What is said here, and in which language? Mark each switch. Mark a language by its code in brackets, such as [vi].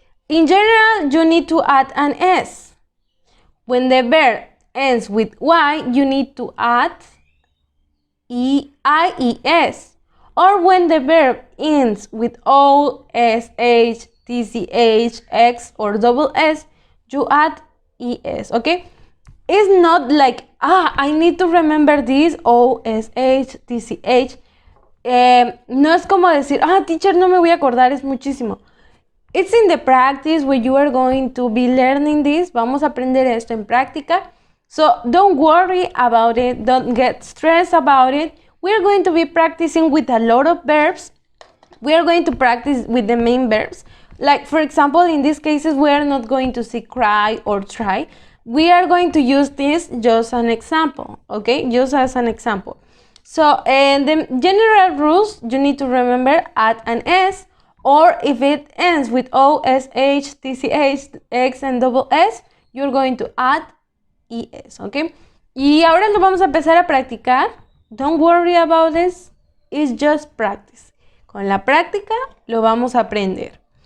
[en] In general, you need to add an S. When the verb ends with Y, you need to add IES. Or when the verb ends with O, SH, TCH, X, or double S, you add ES, okay? It's not like, I need to remember this, O, SH, TCH. [es] No es como decir, teacher, no me voy a acordar, es muchísimo. [en] It's in the practice where you are going to be learning this. [es] Vamos a aprender esto en práctica. [en] So don't worry about it. Don't get stressed about it. We are going to be practicing with a lot of verbs. We are going to practice with the main verbs. Like, for example, in these cases, we are not going to see cry or try. We are going to use this just an example, okay? Just as an example. So, and the general rules, you need to remember, add an S, or if it ends with O, SH, TCH, X, and double S, you're going to add ES, okay? [es] Y ahora lo vamos a empezar a practicar. [en] Don't worry about this. It's just practice. [es] Con la práctica lo vamos a aprender.